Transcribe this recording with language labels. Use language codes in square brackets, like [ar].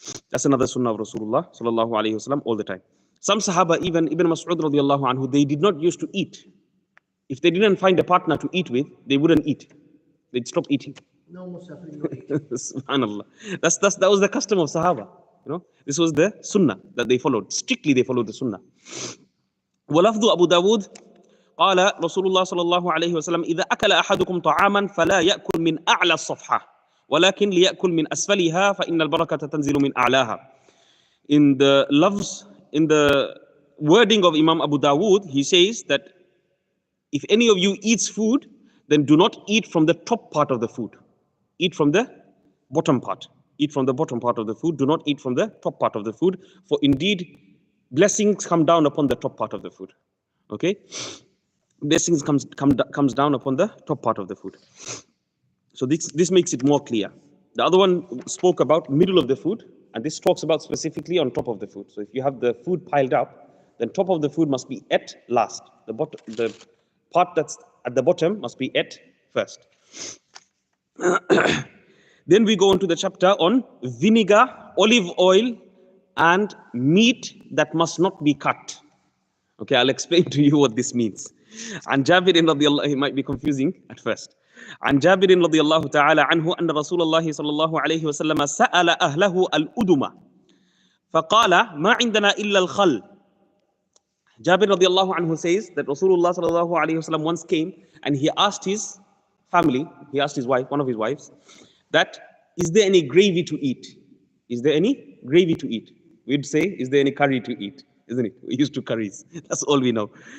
[en] That's another sunnah of Rasulullah sallallahu alayhi wasallam all the time. Some Sahaba, even Ibn Mas'ud radiallahu anhu, they did not used to eat. If they didn't find a partner to eat with, they wouldn't eat. They'd stop eating. No musafir, no eating. Subhanallah. That was the custom of Sahaba. This was the sunnah that they followed. Strictly they followed the sunnah. [ar] ولفظ أبو داود قال رسول الله صلى الله عليه وسلم إذا أكل أحدكم طعاما فلا يأكل من أعلى الصفحة ولكن ليأكل من أسفلها فإن البركة تنزل من أعلاها. [en] In the wording of Imam Abu Dawood, he says that if any of you eats food, then do not eat from the top part of the food. Eat from the bottom part. Eat from the bottom part of the food. Do not eat from the top part of the food. For indeed, blessings come down upon the top part of the food. Okay? Blessings comes down upon the top part of the food. So this makes it more clear. The other one spoke about middle of the food, and this talks about specifically on top of the food. So if you have the food piled up, then top of the food must be ate last. The part that's at the bottom must be ate first. Then we go on to the chapter on vinegar, olive oil, and meat that must not be cut. Okay, I'll explain to you what this means. And Jabir radiallahu, it might be confusing at first. [ar] عن جابر رضي الله تعالى عنه أن رسول الله صلى الله عليه وسلم سأل أهله الأدمة فقال ما عندنا إلا الخل. [en] Jabir [ar] رضي الله عنه [en] says that Rasulullah [ar] صلى الله عليه وسلم [en] once came and he asked his family, he asked his wife, one of his wives, that is there any gravy to eat? Is there any gravy to eat? We'd say, is there any curry to eat? Isn't it? We used to curries. That's all we know.